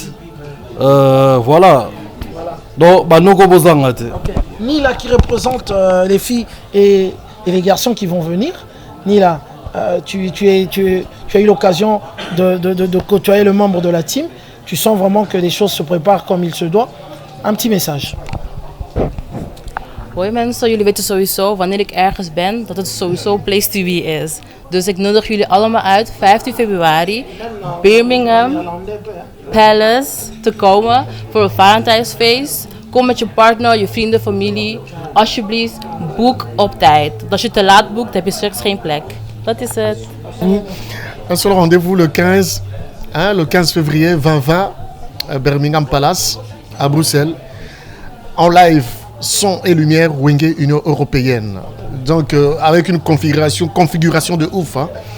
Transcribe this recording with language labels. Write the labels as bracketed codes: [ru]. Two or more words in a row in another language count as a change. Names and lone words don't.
[fr] Voilà. Donc Banoko Bozangate. Okay. Nila qui représente les filles et les garçons qui vont venir. Nila, tu as eu l'occasion de côtoyer le membre de la team. Tu sens vraiment que les choses se préparent comme il se doit. Un petit message. [nl] Hoi mensen, jullie weten sowieso wanneer ik ergens ben dat het sowieso [en] place to be [nl] is. Dus ik nodig jullie allemaal uit 15 februari Birmingham Palace te komen voor een Valentijnsfeest. Kom met je partner, je vrienden, familie. Alsjeblieft, boek op tijd. Want als je te laat boekt, heb je straks geen plek. Dat is het. [fr] Un seul rendez-vous le 15, le 15 février 2020 à Birmingham Palace à Bruxelles. En live, son et lumière, Wenge Union Européenne. Donc avec une configuration de ouf. Hein.